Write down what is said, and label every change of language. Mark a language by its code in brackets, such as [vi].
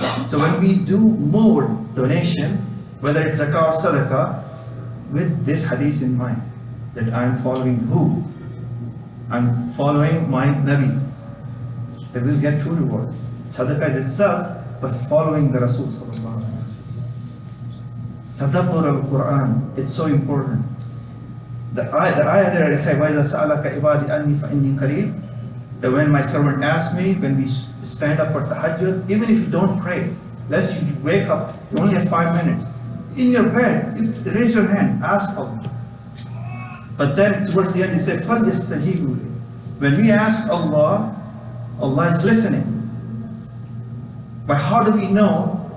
[en] So when we do more donation, whether it's zakah or sadaqah, with this hadith in mind, that I'm following who? I'm following my Nabi. They will get two rewards. Sadaqah is itself, but following the Rasul sallallahu alaihi wasallam. Tadabbur al-Quran, it's so important. The ayah there is say, [ar] وَإِذَا سَأَلَكَ عِبَادِ أَنِّي فَإِنِّي قَرِيبٌ. [en] That when my servant asks me, when we stand up for tahajjud, even if you don't pray, unless you wake up, you only have 5 minutes. In your bed, you raise your hand, ask Allah. But then towards the end it says, [ar] فَلْيَسْتَجِيبُوا لِي. [en] When we ask Allah, Allah is listening. But how do we know?